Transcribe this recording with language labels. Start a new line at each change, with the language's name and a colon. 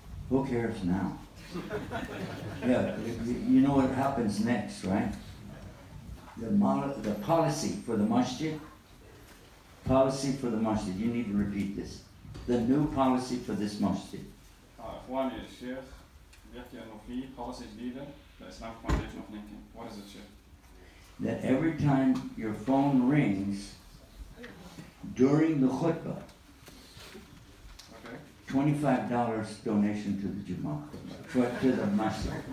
English: Who cares now? Yeah, you know what happens next, right? The policy for the masjid. Policy for the masjid. You need to repeat this. The new policy for this masjid.
Arabic: إخواني الشيخ بيحكي إنه في policy جديدة لإسلامك Foundation of Lincoln.
English: What is it, Sheikh? That every time your phone rings during the khutbah, okay, $25 donation to the Jummah, to the masjid.